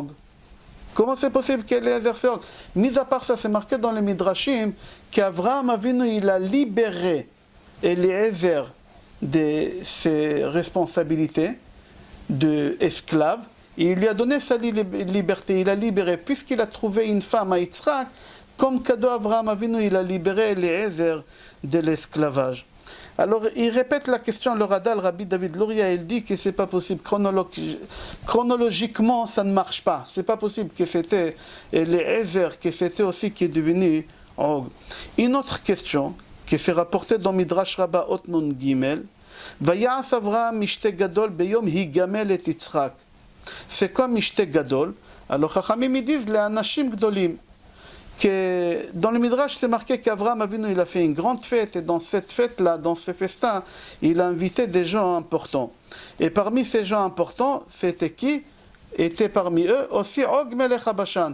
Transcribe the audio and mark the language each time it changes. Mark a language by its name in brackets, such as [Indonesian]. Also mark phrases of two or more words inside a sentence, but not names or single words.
[French] Comment c'est possible qu'Eliezer c'est Og? Mis à part ça, c'est marqué dans les Midrashim qu'Avraham Avinu, il a libéré Eliezer de ses responsabilités d'esclave, et il lui a donné sa liberté, il a libéré, puisqu'il a trouvé une femme à Yitzhak, comme cadeau Avraham Avinu, il a libéré Eliezer de l'esclavage. Alors, il répète la question, le Radal, Rabbi David Luria, il dit que c'est pas possible. Chronologiquement, ça ne marche pas. C'est pas possible que c'était Eliezer, que c'était aussi qui est devenu Og. Une autre question, qui s'est rapportée dans [Hebrew] מדרש רבה אות נ"ג, ויעש אברהם משתה גדול ביום הגמל את יצחק. [French] C'est quoi [Hebrew] משתה גדול? [French] Alors, Chachamim ils disent les [Hebrew] אנשים גדולים. [French] Que dans le Midrash, c'est marqué qu'Avraham Avinu, il a fait une grande fête, et dans cette fête-là, dans ce festin, il a invité des gens importants. Et parmi ces gens importants, c'était qui? Était parmi eux aussi Og Melech HaBashan.